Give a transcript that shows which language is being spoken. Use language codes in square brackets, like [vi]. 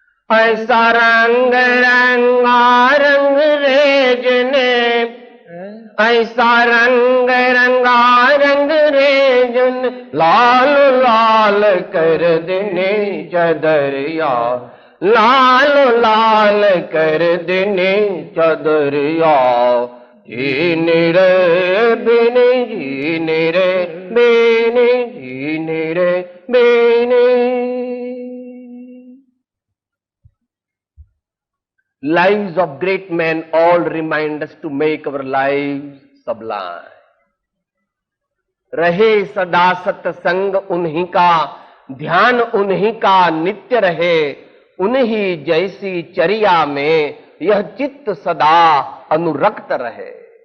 [hi] ऐसा रंग रंगा रंग रेज ने, ऐसा रंग रंगा रंग रेज ने, लाल लाल कर देने चदरिया, लाल लाल कर देने चदरिया। जीने रे बेने, जीने रे बेने, जीने रे बेने। [en] Lives of great men all remind us to make our lives sublime. [hi] रहे सदा सत्संग उन्हीं का, ध्यान उन्हीं का नित्य रहे, उन्हीं जैसी चर्या में यह चित्त सदा अनुरक्त रहे।